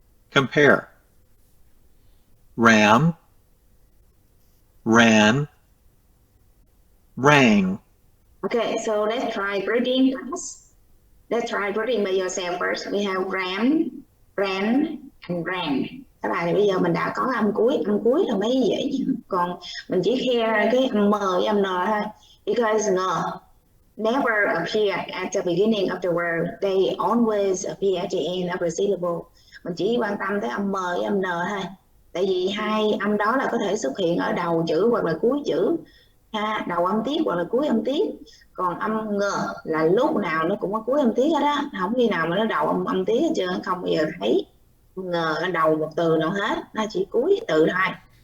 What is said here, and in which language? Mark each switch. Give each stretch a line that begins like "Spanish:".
English: Compare. Ram, ran, rang. Okay, so let's try reading class. Let's try reading by yourself first. We have ran, ran, and ran.
Vietnamese: Các bạn, bây giờ mình đã có âm cuối là mấy dễ. Còn mình chỉ hear cái âm M với âm N thôi.
English: Because N never appear at the beginning of the word. They always appear at the end of the syllable.
Vietnamese: Mình chỉ quan tâm tới âm M với âm N thôi. Tại vì hai âm đó là có thể xuất hiện ở đầu chữ hoặc là cuối chữ. Đầu âm tiết hoặc là cuối âm tiết. Còn âm Ng là lúc nào nó cũng có cuối âm tiết hết á, không khi nào mà nó đầu âm tiết hết trơn, không bao giờ thấy Ng ở đầu một từ nào hết, nó chỉ cuối từ thôi.